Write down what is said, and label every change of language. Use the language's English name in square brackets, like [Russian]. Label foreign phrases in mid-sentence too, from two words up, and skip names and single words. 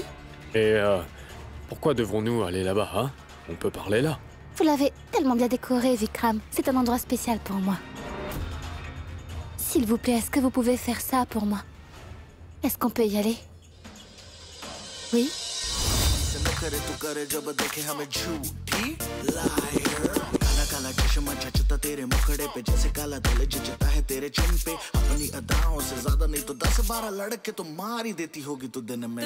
[French] Et pourquoi devons-nous aller là-bas, hein? On peut parler là. Vous l'avez tellement bien décoré, Vikram. C'est un endroit spécial pour moi. S'il vous plaît, est-ce que vous pouvez faire ça pour moi? Est-ce qu'on peut y aller? Oui? [Hindi] काला चश्मा जचता तेरे मुखड़े पे जैसे काला दिल जचता है तेरे चिन पे अपनी अदाओं से ज्यादा नहीं तो 10-12 लड़के तो मार ही देती होगी तू दिन में